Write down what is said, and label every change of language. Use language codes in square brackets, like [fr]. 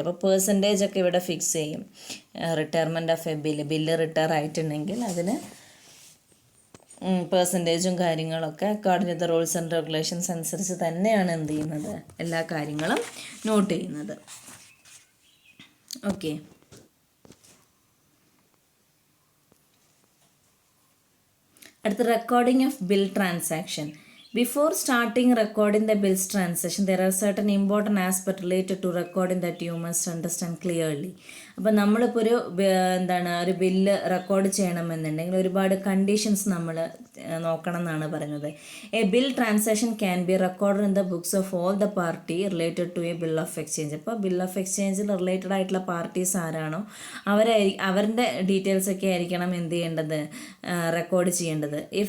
[ml] അപ്പോൾ പെർസെൻറ്റേജ് ഒക്കെ ഇവിടെ ഫിക്സ് ചെയ്യും. Retirement of A bill retire ആയിട്ടുണ്ടെങ്കിൽ അതിന് പെർസെൻറ്റേജും കാര്യങ്ങളൊക്കെ [en] according to the rules and regulations [ml] അനുസരിച്ച് തന്നെയാണ് എന്ത് ചെയ്യുന്നത്, എല്ലാ കാര്യങ്ങളും നോട്ട് ചെയ്യുന്നത്. [en] Okay, അടുത്ത recording of bill transaction. Before starting recording the bills transaction, there are certain important aspects related to recording that you must understand clearly. [ml] അപ്പോൾ നമ്മളിപ്പോൾ ഒരു ബില്ല് റെക്കോർഡ് ചെയ്യണമെന്നുണ്ടെങ്കിൽ ഒരുപാട് കണ്ടീഷൻസ് നമ്മൾ നോക്കണം എന്നാണ് പറയുന്നത്. [en] A bill transaction can be record in the books of all the party related to a bill of exchange. [ml] അപ്പോൾ ബിൽ ഓഫ് എക്സ്ചേഞ്ചിൽ റിലേറ്റഡ് ആയിട്ടുള്ള പാർട്ടീസ് ആരാണോ അവരുടെ ഡീറ്റെയിൽസ് ഒക്കെ ആയിരിക്കണം എന്ത് ചെയ്യേണ്ടത്, റെക്കോർഡ് ചെയ്യേണ്ടത്.